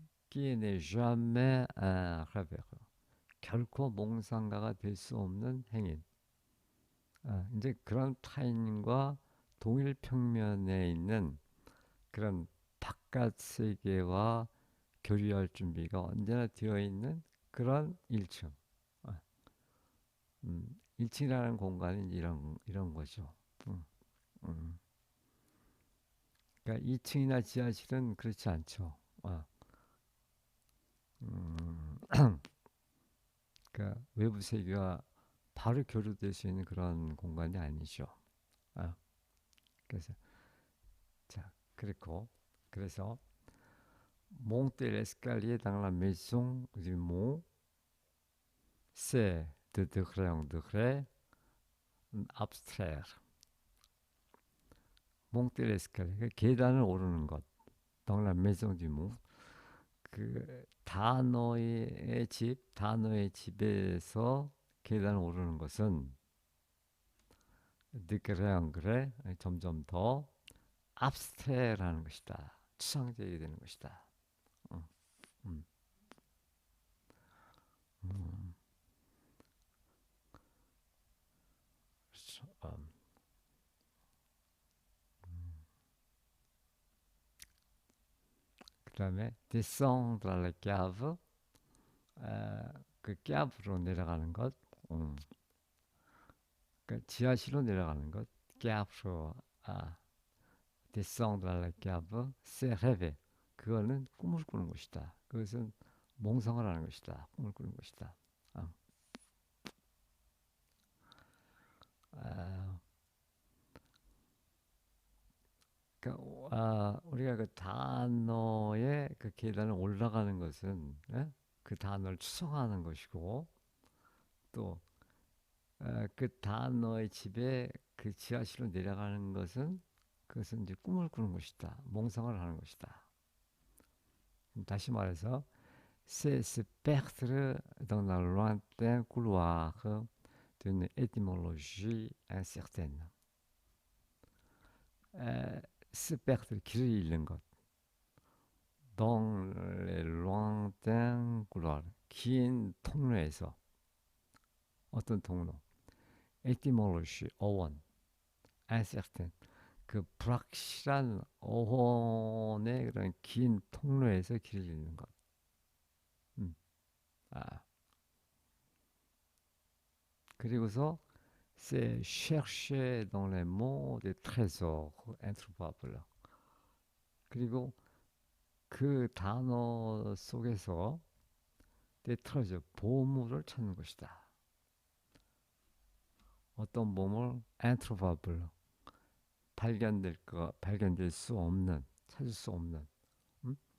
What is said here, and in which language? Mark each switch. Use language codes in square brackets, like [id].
[fr] qui n'est jamais en revers. [ko] 결코 몽상가가 될 수 없는 행인. 이제 그런 타인과 동일 평면에 있는 그런 바깥 세계와 교류할 준비가 언제나 되어 있는 그런 1층. 1층이라는 공간이 이런 거죠. 음. 그러니까 2층이나 지하실은 그렇지 않죠. 그러니까 외부 세계와 바로 교류될 수 있는 그런 공간이 아니죠. 아, 그래서 자 그리고 그래서 [fr] monter l'escalier dans la maison du mont c'est de degré en degré abstraire. monter l'escalier [ko] 그 계단을 오르는 것. [fr] dans la maison du mont [ko] 그 단어의 집에서 계단을 오르는 것은 [fr] degré en degré [ko] 점점 더 abstraire라는 것이다. 추상적이 되는 것이다. 음, 음, 음. 그렇죠. 그다음에 [fr] descendre à la cave, 그 cave로 내려가는 것, [ko] 그 지하실로 내려가는 것, [fr] cave로 descendre à la cave, c'est rêver. [ko] 그거는 꿈을 꾸는 것이다. 그것은 몽상을 하는 것이다. 꿈을 꾸는 것이다. 어, 아, 우리가 그 단어의 그 계단을 올라가는 것은 예? 그 단어를 추성하는 것이고 또 그 단어의 집에 그 지하실로 내려가는 것은 그것은 이제 꿈을 꾸는 것이다. 몽상을 하는 것이다. 다시 말해서 [fr] c'est se perdre dans la lointaine couloir d'une étymologie incertaine. se perdre [ko] 길을 잃는 것. [fr] dans les lointains couloirs [ko] 긴 통로에서 어떤 통로? étymologie 어원 incertain 그 불확실한 어원의 그런 긴 통로에서 길을 잃는 것. 음. 아. 그리고서 [fr] c'est chercher dans les mots des trésors introuvables. [ko] 그리고 그 단어 속에서 [fr] des trésors [ko] 보물을 찾는 것이다. 어떤 보물? introuvable 발견될 수 없는 찾을 수 없는 음?